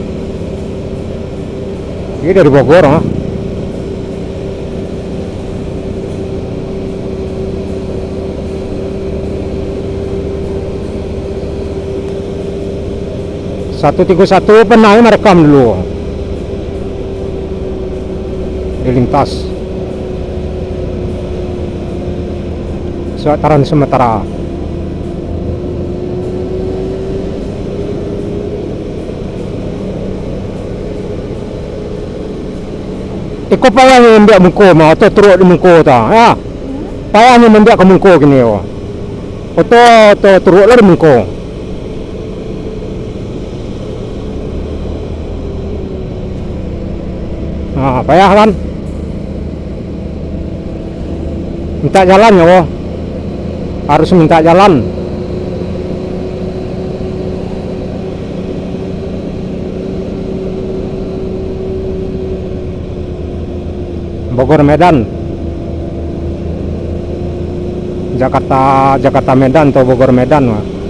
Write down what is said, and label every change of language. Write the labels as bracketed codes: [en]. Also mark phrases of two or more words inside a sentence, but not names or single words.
[id] Ini dari Bogor 131 pernah merekam dulu di lintas Trans Sumatera. [min] Iko payahnya membiak muko mah atau teruk di muko ta ya. Payahnya membiak ke muko gini yo. Atau teruk lah di muko. [id] Nah, payah kan? Minta jalan ya, harus minta jalan. Bogor Medan, Jakarta Medan atau Bogor Medan mah.